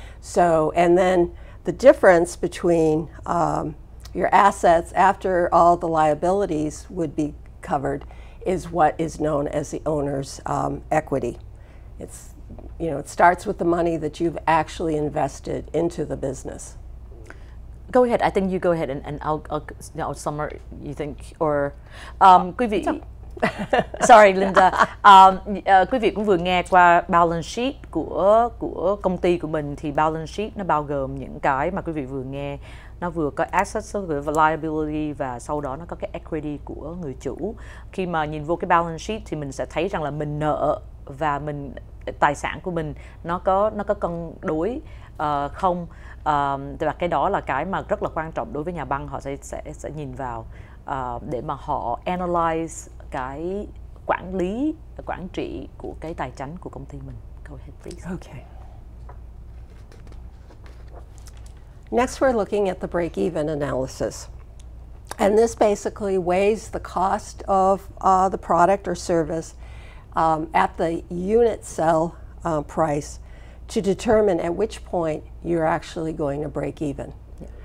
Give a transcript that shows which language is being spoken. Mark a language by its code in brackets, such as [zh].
[en] So, and then the difference between your assets after all the liabilities would be covered is what is known as the owner's equity. It's, it starts with the money that you've actually invested into the business. Go ahead. I think you go ahead and I'll summarize. You think, or [vi] quý vị. [en] Sorry, Linda. [vi] Quý vị cũng vừa nghe qua balance sheet của công ty của mình. Thì balance sheet nó bao gồm những cái mà quý vị vừa nghe. Nó vừa có assets, và liability, và sau đó nó có cái equity của người chủ. Khi mà nhìn vô cái balance sheet thì mình sẽ thấy rằng là mình nợ và tài sản của mình nó có cân đối không. Và cái đó là cái mà rất là quan trọng đối với nhà băng. Họ sẽ nhìn vào để mà họ analyze cái quản trị của cái tài chánh của công ty mình. [en] Go ahead, please. Okay. Next, we're looking at the break-even analysis. And this basically weighs the cost of the product or service at the unit sell price to determine at which point you're actually going to break even. Yeah.